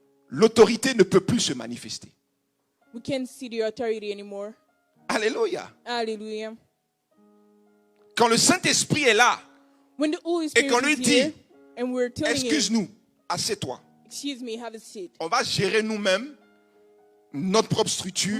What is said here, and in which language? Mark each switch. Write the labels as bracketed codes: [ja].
[fr] l'autorité ne peut plus se manifester. [en] we can't see the authority anymore. [fr] Alléluia. [en] Hallelujah. [fr] Quand le Saint-Esprit est là, [en] When the Holy Spirit [fr] qu'on lui [en] is here, [fr] dit, [en] and we're telling him, [fr] excuse-nous, assieds-toi. [en] excuse me, have a seat. [fr] On va gérer nous-mêmes notre propre structure,